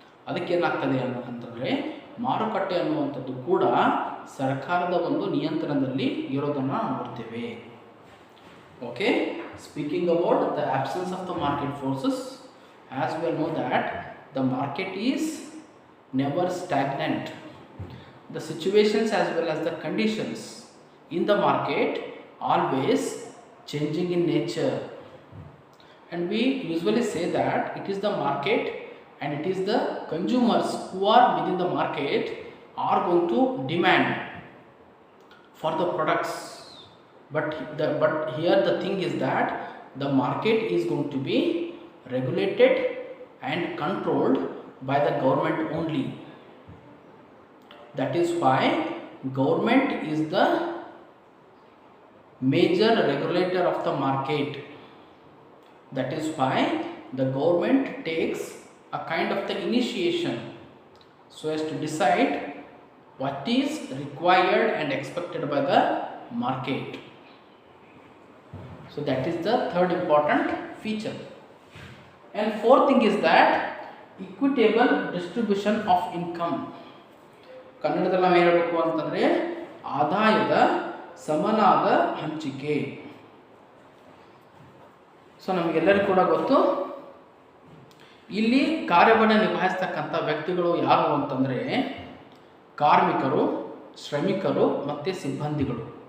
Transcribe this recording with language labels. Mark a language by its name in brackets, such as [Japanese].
[Kannada] ಅದಕ್ಕೇನಾಗ್ತದೆ ಅಂತಂದರೆ ಮಾರುಕಟ್ಟೆ ಅನ್ನುವಂಥದ್ದು ಕೂಡ ಸರ್ಕಾರದ ಒಂದು ನಿಯಂತ್ರಣದಲ್ಲಿ ಇರೋದನ್ನು ನೋಡ್ತೇವೆ. [English] Okay, speaking about the absence of the market forces, as we know that the market is never stagnant. The situations as well as the conditions in the market always changing in nature, and we usually say that it is the market and it is the consumers who are within the market are going to demand for the products. But here the thing is that the market is going to be regulated and controlled by the government only. That is why government is the major regulator of the market. That is why the government takes a kind of the initiation so as to decide what is required and expected by the market. So that is the third important feature. And fourth thing is that equitable distribution of income. [Kannada] ಕನ್ನಡದಲ್ಲಿ ನಾವು ಹೇಳಬೇಕು ಅಂತಂದರೆ ಆದಾಯದ ಸಮನಾದ ಹಂಚಿಕೆ. So ನಮಗೆಲ್ಲರಿಗೂ ಕೂಡ ಗೊತ್ತು, ಇಲ್ಲಿ ಕಾರ್ಯವನ್ನು ನಿಭಾಯಿಸ್ತಕ್ಕಂಥ ವ್ಯಕ್ತಿಗಳು ಯಾರು ಅಂತಂದರೆ ಕಾರ್ಮಿಕರು, ಶ್ರಮಿಕರು ಮತ್ತು ಸಿಬ್ಬಂದಿಗಳು.